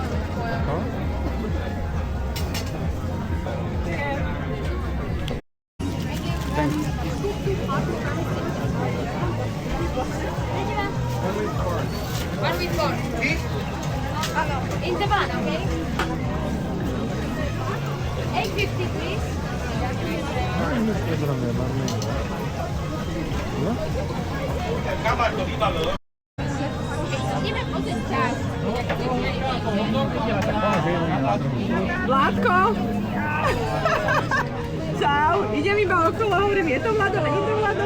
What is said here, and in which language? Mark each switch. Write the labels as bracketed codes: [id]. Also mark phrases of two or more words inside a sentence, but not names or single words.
[en] One with corn. In the van, okay? 850, please. [sk] Vládko! Čau, idem iba okolo, hovorím, je to Vlado, není to Vlado?